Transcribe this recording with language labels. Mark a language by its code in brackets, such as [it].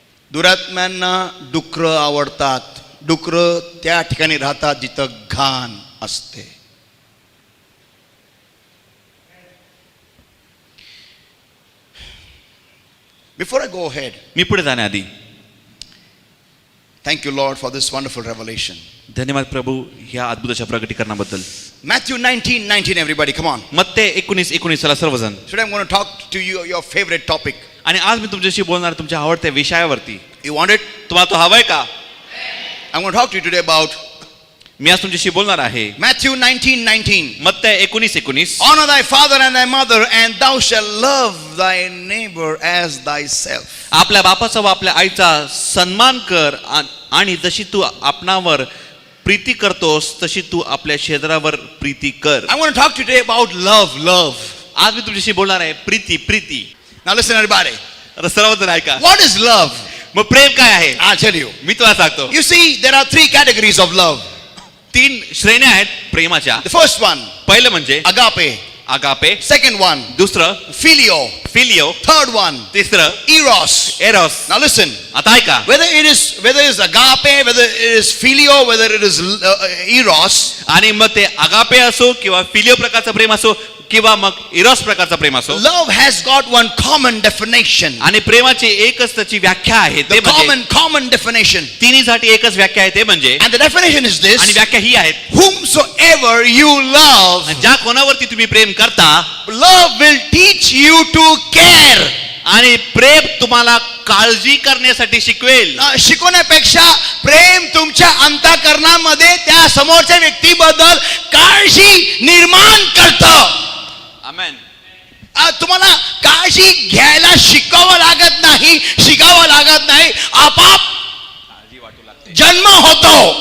[mr] दुरात्म्यांना डुकरं आवडतात. डुकरं त्या ठिकाणी राहतात जिथं घाण असते. [en] Before I go ahead, [mr] मी पुढे जाण्याआधी [en] thank you Lord for this wonderful revelation. [mr] धन्यवाद प्रभू ह्या अद्भुत अशा प्रकटीकरणाबद्दल. [en] Matthew 19:19, everybody, come on. [mr] मत्ते 19:19 चला सर्वजण. [en] Today I'm going to talk to you your favorite topic. [mr] आणि आज मी तुमच्याशी बोलणार तुमच्या आवडत्या विषयावरती. [en] You want it? [mr] तुम्हाला तो हवाय का? [en] I'm going to talk to you today about [mr] मी आज तुमच्याशी बोलणार आहे [en] Matthew 19:19. [mr] Matte 19:19. [en] Honor thy father and thy mother, and thou shalt love thy neighbor as thyself. [mr] आपल्या बापाचा व आपल्या आईचा सन्मान कर, आणि जशी तू आपणावर प्रीती करतोस तशी तू आपल्या शेजारावर प्रीती कर. [en] I'm going to talk today about love. [mr] आज मी तुमच्याशी बोलणार आहे प्रीती. [en] Now listen everybody. [mr] आता सर्वजण ऐका. [en] What is love? [mr] मग प्रेम काय आहे? [en] I'll tell you. [mr] मी तुला सांगतो. [en] You see, there are 3 categories of love. [mr] 3 श्रेण्या आहेत प्रेमाच्या. [en] The first one, [mr] पहिलं म्हणजे [en] agape. [mr] आगापे. [en] Second one, [mr] दुसरं [en] phileo. [mr] फिलिओ. [en] Third one, [mr] तिसरं [en] eros. [mr] एरोस. [en] Now listen. [mr] आता ऐका. [en] Whether it is agape, whether it is phileo, whether it is eros, [mr] आणि मग ते आगापे असो किंवा फिलिओ प्रकारचं प्रेम असो किंवा मग इरोस प्रकारचं प्रेम असो, [en] love has got one common definition. [mr] आणि प्रेमाची एकच त्याची व्याख्या आहे, ते म्हणजे [en] common definition. [mr] तिन्हीसाठी एकच व्याख्या आहे, ते म्हणजे, [en] And the definition is [mr] आणि [en] this: [mr] व्याख्या ही आहे, [en] whomsoever you love, [mr] ज्या कोणावरती तुम्ही प्रेम करता, [en] love will teach you to care. [mr] आणि प्रेम तुम्हाला काळजी करण्यासाठी शिकवेल. शिकवण्यापेक्षा प्रेम तुमच्या अंतःकरणामध्ये त्या समोरच्या व्यक्तीबद्दल काळजी निर्माण करतं. आमेन. तुम्हाला काळजी घ्यायला शिकावं लागत नाही, आपाप जन्म होतो.